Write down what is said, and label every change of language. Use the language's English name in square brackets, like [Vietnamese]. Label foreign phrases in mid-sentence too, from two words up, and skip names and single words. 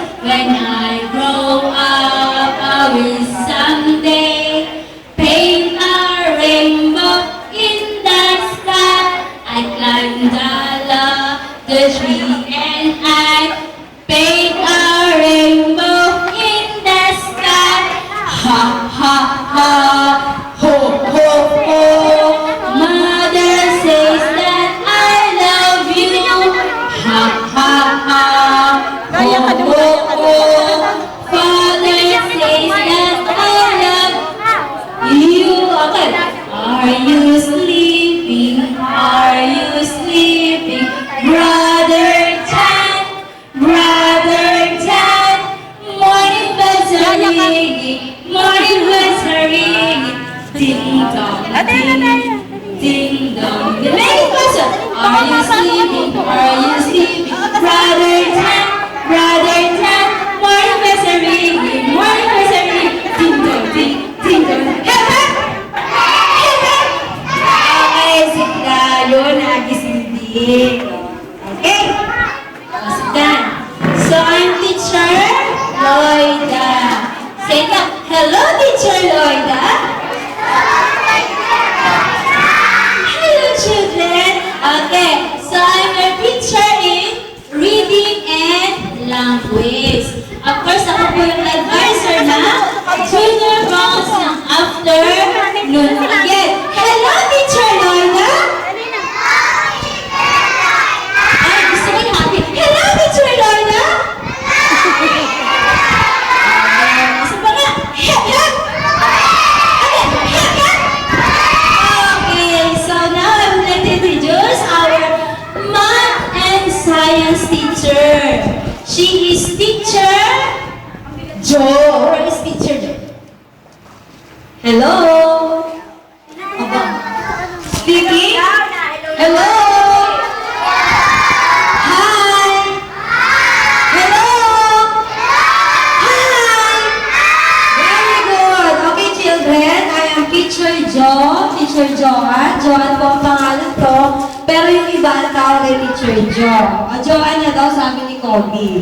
[English] When I grow up, I will someday paint a rainbow in the sky. I climb the tree and I paint a rainbow in the sky. Ha ha ha, ho ho ho. Mother says that I love you. Ha ha ha, ho ho ho. Father says that I love you. Okay. Are you sleeping? Are you sleeping? Brother Tan, morning bells are ringing, morning bells are ringing. Ding dong, ding dong. The main question: are you sleeping? Are you sleeping? Brother Tan, morning bells are ringing, morning bells are ringing. Ding dong, ding dong. Hep hep, hep hep. [Filipino] Okay, si Dayo nagising din. [English] Okay. Sit down. So I'm Teacher Loida. Say that. Hello, Teacher Loida. Hello, children. Okay. So I'm your teacher in reading and language. Of course, [Filipino] ako po yung advisor na junior rounds ng afternoon. [English] Again. Hello, Teacher Loida. [Filipino] Ay, gusto ko yung happy. [English] Hello, Teacher Loida. [Filipino] Isa pa nga. [English] Hep, hep. Okay, hep, hep. Okay, so now I would like to introduce our math and science teacher. She is Teacher Jo. Where is Teacher Jo? Hello. Aba. Speaking? Hello. Hi. Hello. Hi. Very good. Okay, children. I am Teacher Jo. Teacher Joanne. [Filipino] Joanne po ang pangalan ko. Pero yung iba, tawag ay Teacher Jo. O, Joanne na daw sabi ni Kobe.